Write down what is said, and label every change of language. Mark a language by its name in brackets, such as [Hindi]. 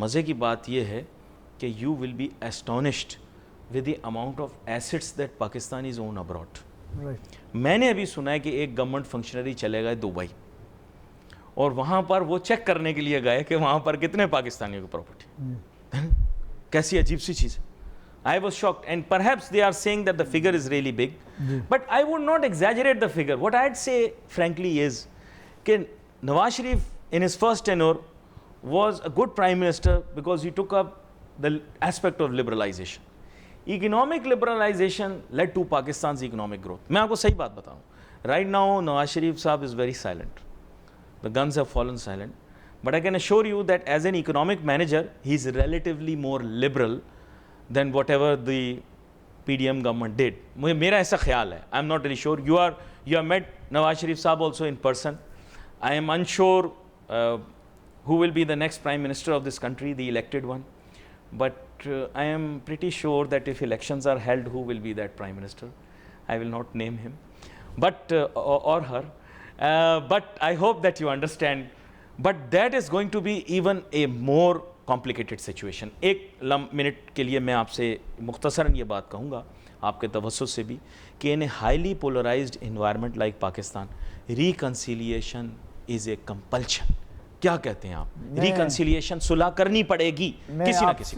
[Urdu] مزے کی بات یہ ہے کہ [English] You will be astonished with the amount of assets that Pakistan is own abroad. [Urdu] میں نے ابھی سنا ہے کہ ایک گورنمنٹ فنکشنری چلے گئے دبئی اور وہاں پر وہ چیک کرنے کے لیے گئے کہ وہاں پر کتنے پاکستانیوں کی پراپرٹی. کیسی عجیب سی چیز ہے. [English] I was shocked, and perhaps they are saying that the figure is really big, but I would not exaggerate the figure. What I'd say frankly is that Nawaz Sharif in his first tenure was a good prime minister because he took up the aspect of liberalization. Economic liberalization led to Pakistan's economic growth. [Urdu] میں آپ کو صحیح بات بتاؤں, [English] right now Nawaz Sharif sahib is very silent. The guns have fallen silent, but I can assure you that as an economic manager he is relatively more liberal than whatever the PDM government did. [Urdu] میرا ایسا خیال ہے. [English] I am not really sure. You have met Nawaz Sharif Saab also in person. I am unsure who will be the next prime minister of this country, the elected one. But I am pretty sure that if elections are held, who will be that prime minister? I will not name him, but or her. But I hope that you understand. But that is going to be even a more complicated situation. [Urdu] ایک minute کے لیے میں آپ سے مختصراً یہ بات کہوں گا آپ کے توسط سے بھی کہ [English] In highly polarised environment like Pakistan reconciliation is a compulsion. [Urdu] کیا کہتے ہیں آپ؟ ریکنسیلیشن صلح کرنی پڑے گی کسی نہ کسی.